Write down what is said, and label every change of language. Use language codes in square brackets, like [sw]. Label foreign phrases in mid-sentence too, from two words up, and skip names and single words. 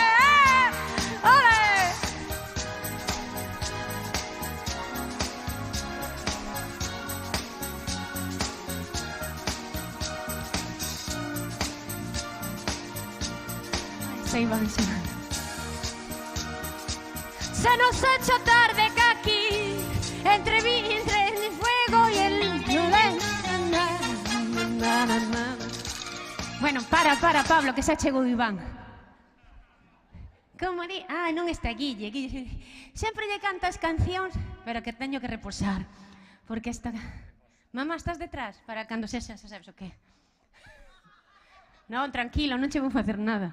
[es] ¡Ole! Se iban, se iban. Se nos ha hecho tarde, Kaki, entre el fuego y el violencia. [gl] Bueno, para, Pablo, que se chegou Iván. Como di? Ah, non está Guille. Sempre lle canta as cancións, pero que teño que reposar. Porque esta... Mamá, estás detrás? Para cando sexa, sabes o qué? Non, tranquilo, non che vou facer nada.